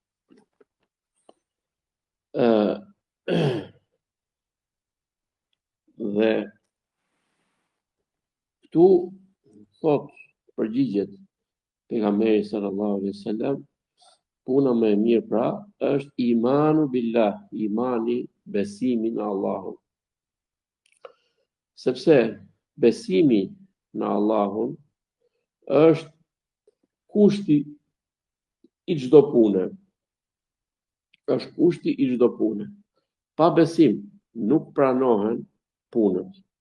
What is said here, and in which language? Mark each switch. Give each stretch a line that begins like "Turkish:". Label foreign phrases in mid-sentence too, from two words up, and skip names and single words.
Albanian: Dhe këtu thot përgjigjet pejgamberi
Arabic: صلى الله عليه وسلم,
Albanian: puna më e mirë pra është
Arabic: إيمان بالله,
Albanian: imani, besimi në Allahun. Sepse besimi në Allahun është kushti i çdo pune. Është kushti i çdo pune. Pa besim nuk pranohen punët.